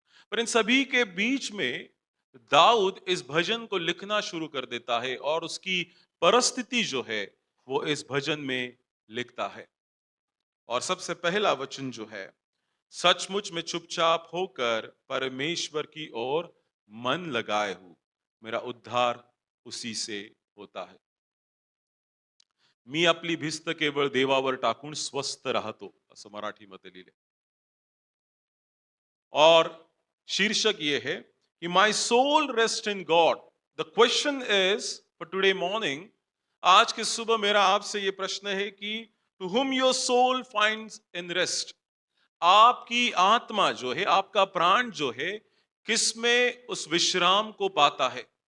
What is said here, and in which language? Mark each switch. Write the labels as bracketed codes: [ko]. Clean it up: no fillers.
[hi] पर इन सभी के बीच में दाऊद इस भजन को लिखना शुरू कर देता है और उसकी परिस्थिति जो है वो इस भजन में लिखता है। और सबसे पहला वचन जो है, सचमुच में चुपचाप होकर परमेश्वर की ओर मन लगाए हूं, मेरा उद्धार उसी से होता है। [mr] मी आपली भिस्त केवळ देवावर टाकून स्वस्थ राहतो, असं मराठीमध्ये लिहिले। [hi] और शीर्षक ये है कि [en] My soul rest in God. The question is for today morning, [hi] आज की सुबह मेरा आपसे ये प्रश्न है कि [en] To whom your soul finds in rest. [hi] आपकी आत्मा जो है, आपका प्राण जो है, किसमें उस विश्राम को पाता है?